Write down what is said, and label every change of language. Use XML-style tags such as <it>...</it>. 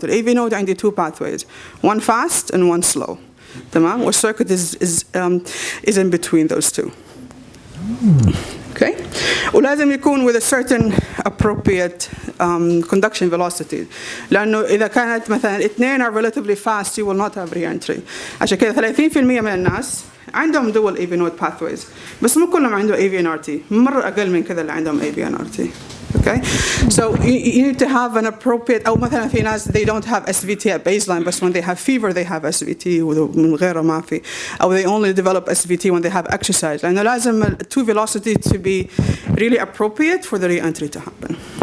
<en>The AV node عندي two pathways, one fast and one slow.</en> <ar>تمام.</ar> <en>وال circuit is in between those two. Okay.</en> <ar>ولازم يكون</ar> <en>with a certain appropriate conduction velocity.</en> <ar>لأنه إذا كانت مثلا اثنين</ar> <en>are relatively fast, you will not have re-entry.</en> <ar>عشان كده 30% من الناس عندهم dual AV node pathways, بس مو كلهم عندهم AVNRT, مرة أقل من كذا اللي عندهم AVNRT.</ar> <en>Okay, so you need to have an appropriate.</en> <ar>أو مثلا في ناس</ar> <en>they don't have SVT at baseline, but when they have fever they have SVT</en> <ar>ومن غيره ما في.</ar> <en>أو they only develop SVT when they have exercise.</en> <ar>لأنه لازم</ar> <en>two velocity to be really appropriate for the re-entry to happen.</en>